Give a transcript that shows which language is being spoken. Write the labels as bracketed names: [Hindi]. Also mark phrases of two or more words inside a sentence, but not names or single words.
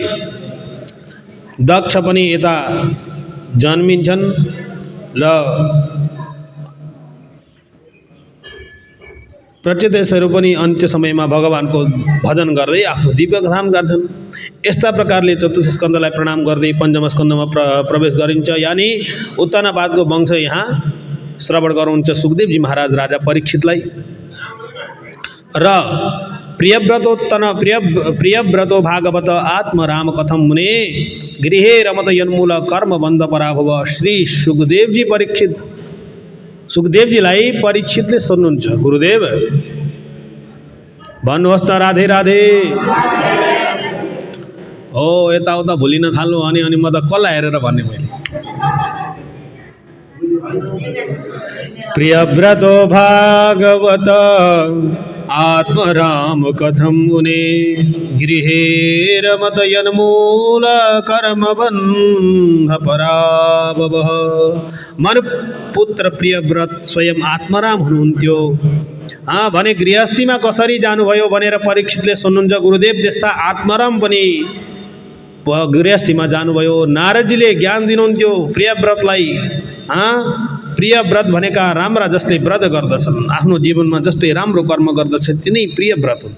[Nepali] र यसरी दक्ष पनि यता जन्मिन्छन् र प्रत्यक्षहरू पनि अन्त्य समयमा भगवानको भजन गर्दै आफ्नो दिव्य धाम गर्छन्। यस्ता प्रकारले चतुर्थ स्कन्धलाई प्रणाम गर्दै पञ्चम स्कन्धमा प्रवेश गरिन्छ। यानि उत्तानपादको वंश यहाँ श्रवण गर्नुहुन्छ सुखदेवजी महाराज राजा परीक्षितलाई। [Sanskrit] र प्रियव्रतो भागवत आत्मराम कथम मुने गृहे रमत यन्मूल कर्म बन्ध पराभव। [Nepali] श्री सुखदेवजीलाई परीक्षितले सोध्नुहुन्छ, गुरुदेव भन्नुहोस् त राधे राधे। हो यताउता भुलिन थाल्नु अनि म त कसलाई हेरेर भन्ने मैले। [Sanskrit] प्रियव्रतो भागवत आत्मराम कथम मुने गृहे रमत यन्मूल कर्म बन्ध पराभव। [Nepali] मनुपुत्र प्रियव्रत स्वयं आत्माराम हुनुहुन्थ्यो भने गृहस्थीमा कसरी जानुभयो भनेर परीक्षितले सोध्नुहुन्छ। गुरुदेव त्यस्ता आत्माराम पनि गृहस्थीमा जानुभयो। नारदजीले ज्ञान दिनुहुन्थ्यो प्रियव्रतलाई। प्रियव्रत भनेका राम्रा जसले व्रत गर्दछन्, आफ्नो जीवनमा जस्तै राम्रो कर्म गर्दछन् तिनै प्रियव्रत हुन्।